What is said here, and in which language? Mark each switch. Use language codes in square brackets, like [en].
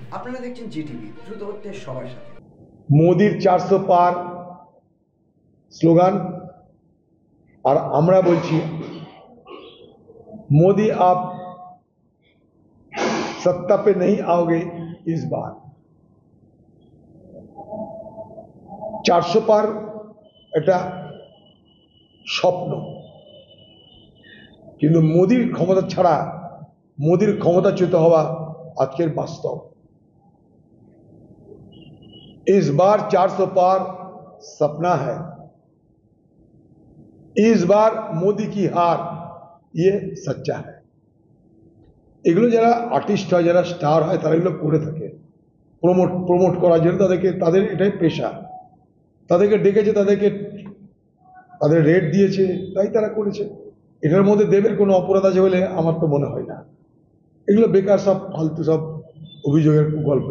[bn] আপনারা দেখছেন জিটিভি, দ্রুত হচ্ছে সবার সাথে। মোদির 400 পার স্লোগান, আর আমরা বলছি [hi] मोदी आप सत्ता पे नहीं आओगे इस बार। [bn] 400 পার এটা স্বপ্ন, কিন্তু মোদির ক্ষমতা ছাড়া, মোদির ক্ষমতাচ্যুত হওয়া আজকের বাস্তব। [hi] इस बार 400 पार सपना है, इस बार मोदी की हार ये सच्चा है। [bn] এগুলো যারা আর্টিস্ট হয়, যারা স্টার হয়, তারা এগুলো করে থাকে প্রমোট করার জন্য। তাদের এটাই পেশা। তাদেরকে ডেকেছে, তাদের রেট দিয়েছে, তাই তারা করেছে। এটার মধ্যে দেবের কোনো অপরাধ আছে বলে আমার তো মনে হয় না। এগুলো বেকার সব ফালতু সব অভিযোগের গল্প।